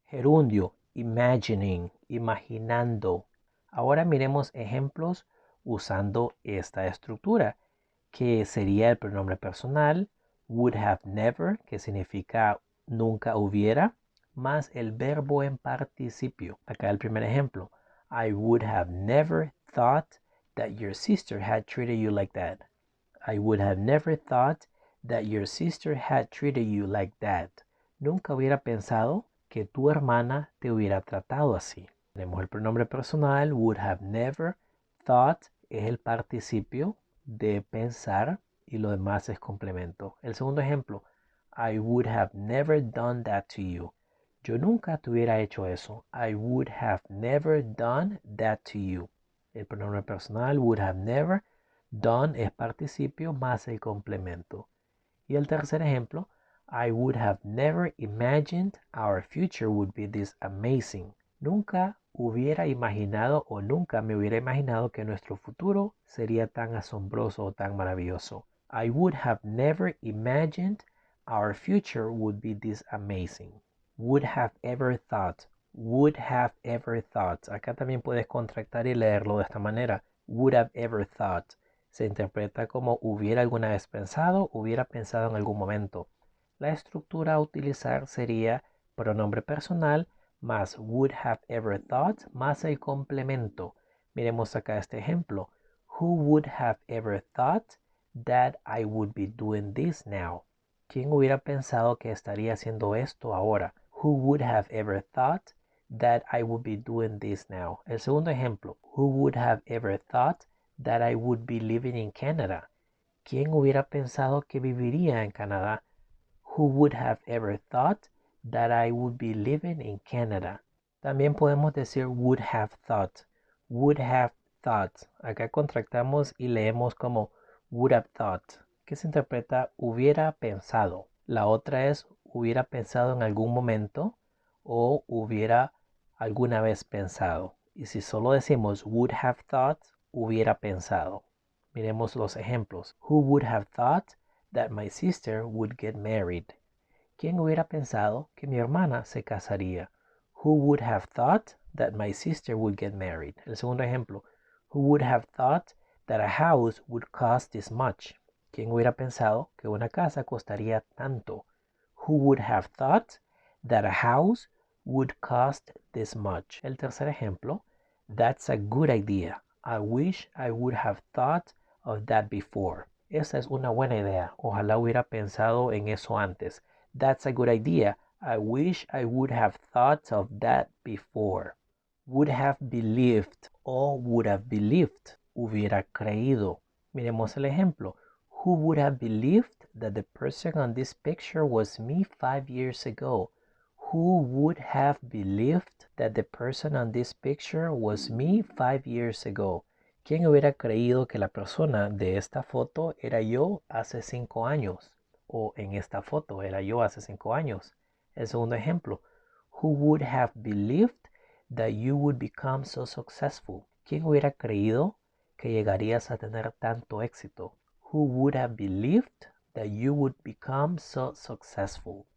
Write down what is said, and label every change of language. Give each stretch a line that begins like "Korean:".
Spanish: Gerundio, imagining, imaginando. Ahora miremos ejemplos usando esta estructura, que sería el pronombre personal, would have never, que significa nunca hubiera, más el verbo en participio. Acá el primer ejemplo.
English: I would have never thought that your sister had treated you like that. I would have never thought that your sister had treated you like that.
Spanish: Nunca hubiera pensado que tu hermana te hubiera tratado así. Tenemos el pronombre personal, would have never. Thought es el participio de pensar y lo demás es complemento. El segundo ejemplo,
English: I would have never done that to you.
Spanish: Yo nunca te hubiera hecho eso.
English: I would have never done that to you.
Spanish: El pronombre personal, would have never. Done es participio más el complemento. Y el tercer ejemplo,
English: I would have never imagined our future would be this amazing.
Spanish: Nunca hubiera imaginado o nunca me hubiera imaginado que nuestro futuro sería tan asombroso o tan maravilloso.
English: I would have never imagined our future would be this amazing. Would have ever thought. Would have ever thought.
Spanish: Acá también puedes contractar y leerlo de esta manera.
English: Would have ever thought.
Spanish: Se interpreta como hubiera alguna vez pensado, hubiera pensado en algún momento. La estructura a utilizar sería pronombre personal más would have ever thought más el complemento. Miremos acá este ejemplo.
English: Who would have ever thought that I would be doing this now?
Spanish: ¿Quién hubiera pensado que estaría haciendo esto ahora?
English: Who would have ever thought that I would be doing this now?
Spanish: El segundo ejemplo.
English: Who would have ever thought that I would be living in Canada?
Spanish: ¿Quién hubiera pensado que viviría en Canadá?
English: Who would have ever thought that I would be living in Canada?
Spanish: También podemos decir
English: would have thought. Would have thought.
Spanish: Acá contractamos y leemos como would have thought, que se interpreta hubiera pensado. La otra es hubiera pensado en algún momento o hubiera alguna vez pensado. Y si solo decimos would have thought, hubiera pensado. Miremos los ejemplos.
English: Who would have thought that my sister would get married?
Spanish: ¿Quién hubiera pensado que mi hermana se casaría?
English: Who would have thought that my sister would get married?
Spanish: El segundo ejemplo.
English: Who would have thought that a house would cost this much?
Spanish: ¿Quién hubiera pensado que una casa costaría tanto?
English: Who would have thought that a house would cost this much?
Spanish: El tercer ejemplo.
English: That's a good idea. I wish I would have thought of that before.
Spanish: Esa es una buena idea. Ojalá hubiera pensado en eso antes.
English: That's a good idea. I wish I would have thought of that before. Would have believed o would have believed.
Spanish: Hubiera creído. Miremos el ejemplo.
English: Who would have believed that the person on this picture was me 5 years ago? Who would have believed that the person on this picture was me 5 years ago?
Spanish: ¿Quién hubiera creído que la persona de esta foto era yo hace 5 años? O en esta foto era yo hace 5 años. El segundo ejemplo.
English: Who would have believed that you would become so successful?
Spanish: ¿Quién hubiera creído que llegarías a tener tanto éxito?
English: Who would have believed that you would become so successful?